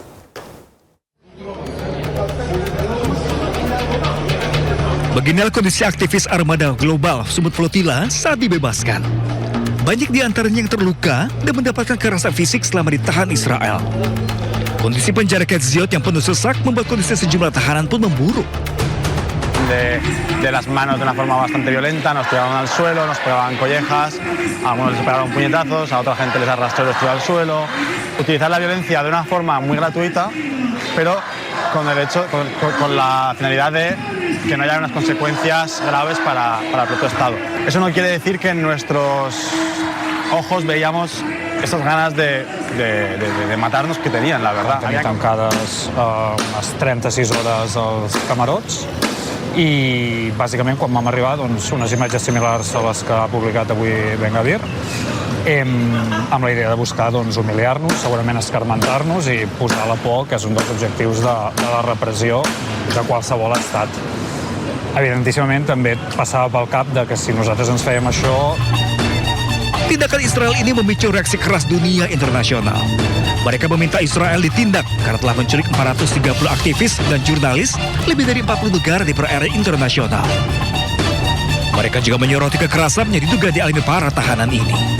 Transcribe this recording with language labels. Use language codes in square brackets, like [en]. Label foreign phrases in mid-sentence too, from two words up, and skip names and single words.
[id] Beginilah kondisi aktivis Armada Global Summit Flotilla saat dibebaskan. Banyak di antaranya yang terluka dan mendapatkan kekerasan fisik selama ditahan Israel. Kondisi penjara Ketziot yang penuh sesak membuat kondisi sejumlah tahanan pun memburuk. [es] De las manos de una forma bastante violenta, nos tiraban al suelo, nos pegaban collejas, a algunos les pegaron puñetazos, a otra gente les arrastró y los tiró al suelo. Utilizar la violencia de una forma muy gratuita, pero con la finalidad de que no haya unas consecuencias graves para el propio Estado. Eso no quiere decir que en nuestros ojos veíamos esas ganas de matar-nos que tenien, la verdad. [ca] Tenien tancades unes 36 hores als camarots i bàsicament quan vam arribar doncs, unes imatges similars a les que ha publicat avui Ben Gvir, amb la idea de buscar doncs, humiliar-nos, segurament escarmentar-nos i posar la por, que és un dels objectius de la repressió de qualsevol estat. Evidentíssimament també passava pel cap de que si nosaltres ens fèiem això... [id] Tindakan Israel ini memicu reaksi keras dunia internasional. Mereka meminta Israel ditindak karena telah menculik 430 aktivis dan jurnalis lebih dari 40 negara di perairan internasional. Mereka juga menyoroti kekerasan yang diduga dialami para tahanan ini.